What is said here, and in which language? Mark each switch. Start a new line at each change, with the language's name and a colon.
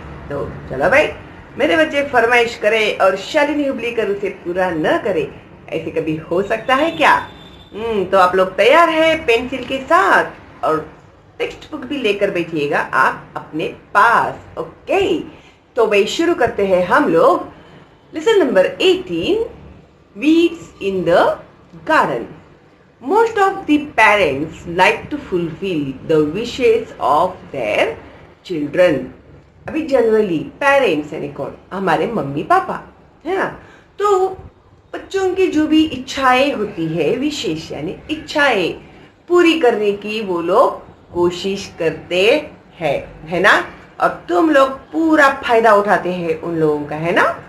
Hindi: तो चलो भाई, मेरे बच्चे फरमाइश करें और शालिनी हुबलीकर उसे पूरा न करे, ऐसे कभी हो सकता है क्या? तो आप लोग तैयार हैं पेंसिल के साथ और टेक्स्ट बुक भी लेकर बैठिएगा आप अपने पास. ओके, तो भाई शुरू करते हैं हम लोग.
English: Lesson number 18, Weeds in the Garden. Most of the parents like to fulfill the wishes of their children.
Hindi: अभी जनरली पेरेंट्स यानी कौन? हमारे मम्मी पापा, है ना? तो बच्चों की जो भी इच्छाएं होती है, विशेष यानी इच्छाएं पूरी करने की वो लोग कोशिश करते हैं, है ना? और तुम लोग पूरा फायदा उठाते हैं उन लोगों का, है ना?